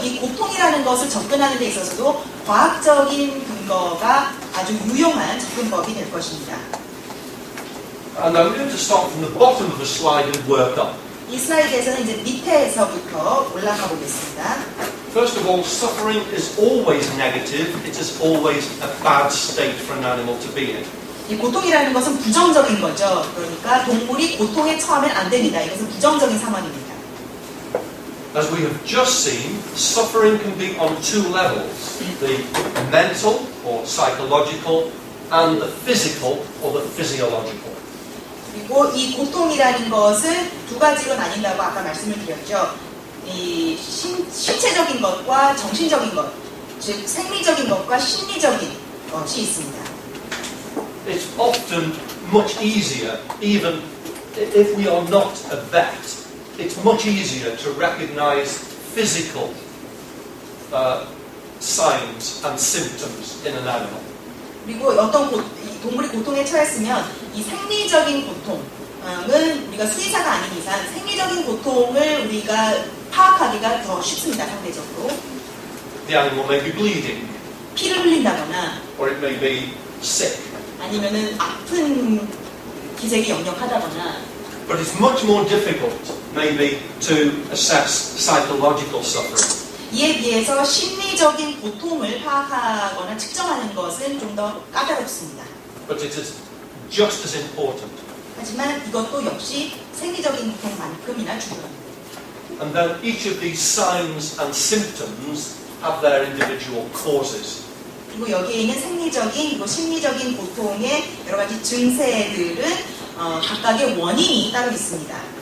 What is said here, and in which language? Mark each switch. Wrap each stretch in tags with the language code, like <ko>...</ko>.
<ko>이 고통이라는 것을 접근하는 데 있어서도 과학적인 근거가 아주 유용한 접근법이 될 것입니다.</ko> <en>And I'm going to start from the bottom of the slide and work up.</en> <ko>이 슬라이드에서는 이제 밑에서부터 올라가 보겠습니다.</ko> <en>First of all, suffering is always negative. It is always a bad state for an animal to be in.</en> <ko>이 고통이라는 것은 부정적인 거죠. 그러니까 동물이 고통에 처하면 안 됩니다. 이것은 부정적인 상황입니다.</ko> <en>As we have just seen, suffering can be on two levels, the mental or psychological and the physical or the physiological.</en> <ko>그리고 이 고통이라는 것은 두 가지로 나뉜다고 아까 말씀을 드렸죠. 이 신체적인 것과 정신적인 것, 즉 생리적인 것과 심리적인 것이 있습니다.</ko> <en>It's often much easier, even if we are not a vet, it's much easier to recognize physical signs and symptoms in an animal.</en> <ko>그리고 어떤 동물이 고통에 처했으면 이 생리적인 고통은 우리가 수의사가 아닌 이상 생리적인 고통을 우리가 파악하기가 더 쉽습니다. 상대적으로.</ko> <en>The animal may be bleeding,</en> <ko>피를 흘린다거나,</ko> <en>or it may be sick.</en> <ko>아니면은 아픈 기색이 역력하다거나.</ko> <en>But it's much more difficult, maybe, to assess psychological suffering.</en> <ko>이에 비해서 심리적인 고통을 파악하거나 측정하는 것은 좀 더 까다롭습니다.</ko> <en>But it is just as important.</en> <ko>하지만 이것도 역시 생리적인 고통만큼이나 중요합니다.</ko> <en>And then each of these signs and symptoms have their individual causes.</en> <ko>그리고 여기에 있는 생리적인 그리고 심리적인 고통의 여러 가지 증세들은 각각의 원인이 따로 있습니다.</ko>